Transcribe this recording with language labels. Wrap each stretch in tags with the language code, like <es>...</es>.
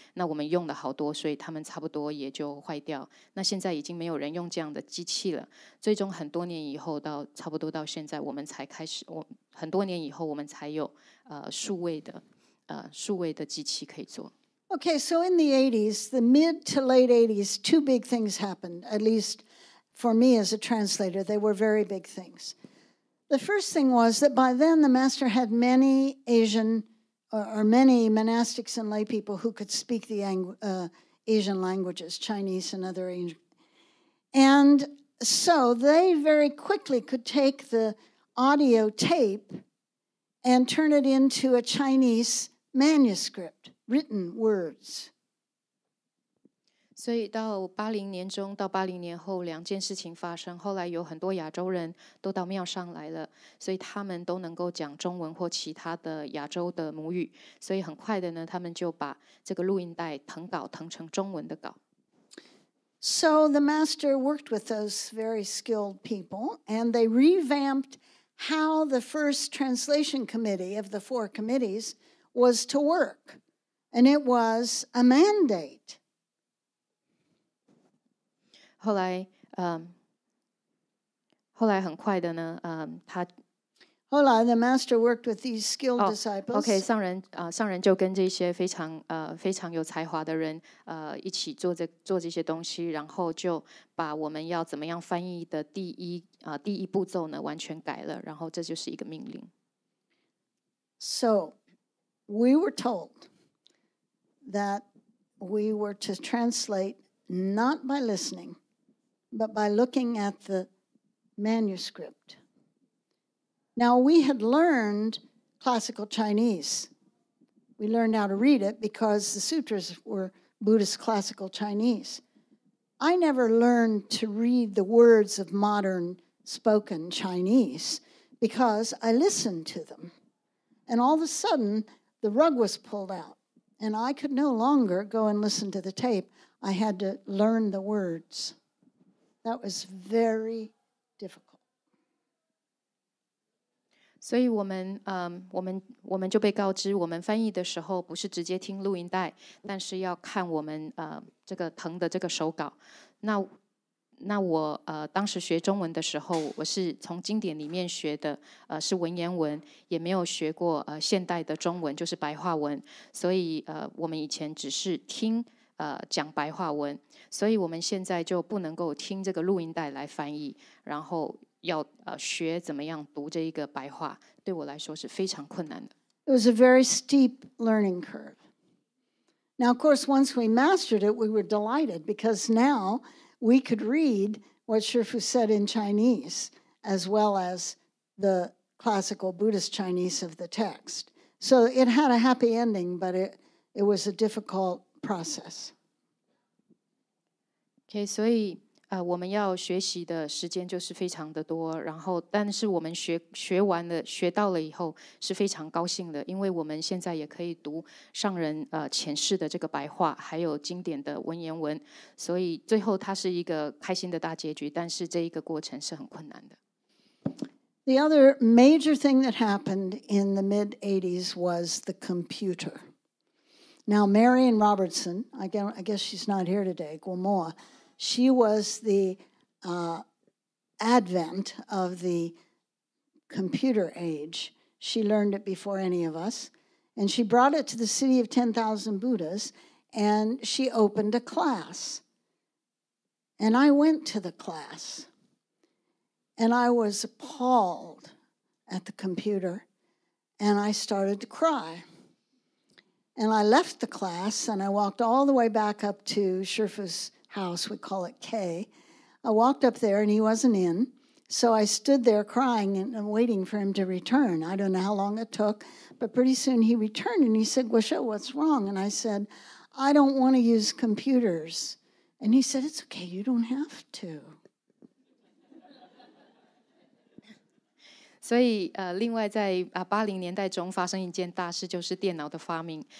<zh>那我们用了好多，所以他们差不多也就坏掉。那现在已经没有人用这样的机器了。最终很多年以后，差不多到现在，我们才开始，很多年以后我们才有数位的机器可以做。</zh> <en>Okay, so in the 80s, the mid to late 80s, two big things happened, at least for me as a translator. They were very big things. The first thing was that by then the master had many Asian or many monastics and lay people who could speak the Asian languages, Chinese and other Asian. And so they very quickly could take the audio tape and turn it into a Chinese manuscript, written words.</en> <zh>所以到80年中到80年后2件事情发生，后来有很多亚洲人都到庙上来了，所以他们都能够讲中文或其他的亚洲的母语，所以很快的呢，他们就把这个录音带誊成中文的稿。</zh> <en>So the master worked with those very skilled people, and they revamped how the first translation committee of the 4 committees was to work. And it was a mandate.</en> <zh>后来很快的呢，后来</zh> <en>the master worked with these skilled disciples.</en> <zh>OK， 上人就跟这些非常有才华的人一起做这些东西，然后就把我们要怎么样翻译的第一步骤呢完全改了，然后这就是一个命令。</zh> <en>So we were told that we were to translate not by listening, but by looking at the manuscript. Now, we had learned classical Chinese. We learned how to read it because the sutras were Buddhist classical Chinese. I never learned to read the words of modern spoken Chinese because I listened to them. And all of a sudden, the rug was pulled out, and I could no longer go and listen to the tape. I had to learn the words. That was very difficult.</en> <zh>所以我们就被告知，我们翻译的时候不是直接听录音带，但是要看我们这个誊的这个手稿。那我当时学中文的时候，我是从经典里面学的，是文言文，也没有学过现代的中文，就是白话文。所以我们以前只是听讲白话文，所以我们现在就不能够听这个录音带来翻译，然后要学怎么样读这一个白话，对我来说是非常困难的。</zh> <en>It was a very steep learning curve. Now, of course, once we mastered it, we were delighted because now we could read what Shifu said in Chinese as well as the classical Buddhist Chinese of the text. So it had a happy ending, but it was a difficult process.</en> <zh>Okay, 所以我们要学习的时间就是非常的多，然后但是我们学完了学到了以后是非常高兴的，因为我们现在也可以读上人浅释的这个白话，还有经典的文言文，所以最后它是一个开心的大结局，但是这一个过程是很困难的。</zh> <en>The other major thing that happened in the mid-'80s was the computer. Now, Marian Robertson, I guess she's not here today, Guomoa, she was the advent of the computer age. She learned it before any of us. And she brought it to the city of 10,000 Buddhas, and she opened a class. And I went to the class. And I was appalled at the computer, and I started to cry. And I left the class, and I walked all the way back up to Shifu's house. We call it K. I walked up there, and he wasn't in. So I stood there crying and waiting for him to return. I don't know how long it took, but pretty soon he returned, and he said, Gracia, what's wrong? And I said, I don't want to use computers. And he said, it's okay, you don't have to.</en> <zh>所以另外在80年代中发生一件大事，就是电脑的发明。</zh>